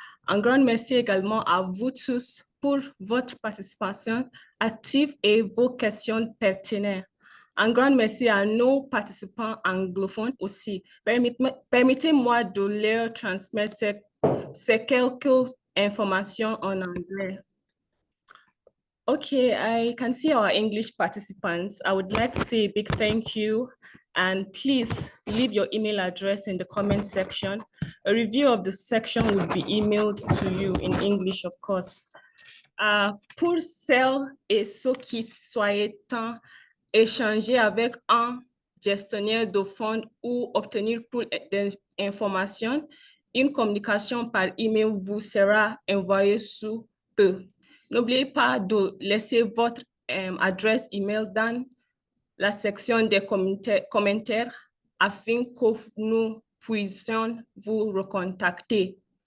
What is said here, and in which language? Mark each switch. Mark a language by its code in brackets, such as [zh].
[fr] Un grand merci également à vous tous pour votre participation active et vos questions pertinentes. Un grand merci à nos participants anglophones aussi. Permettez-moi de leur transmettre ces quelques informations en anglais. [en] Okay, I can see our English participants. I would like to say a big thank you, and please leave your email address in the comment section. A review of the section will be emailed to you in English, of course. [fr] Pour celles et ceux qui souhaitent échanger avec un gestionnaire de fonds ou obtenir plus des informations, une communication par email vous sera envoyée sous peu. N'oubliez pas de laisser votre adresse email dans la section des commentaires afin que nous puissions vous recontacter.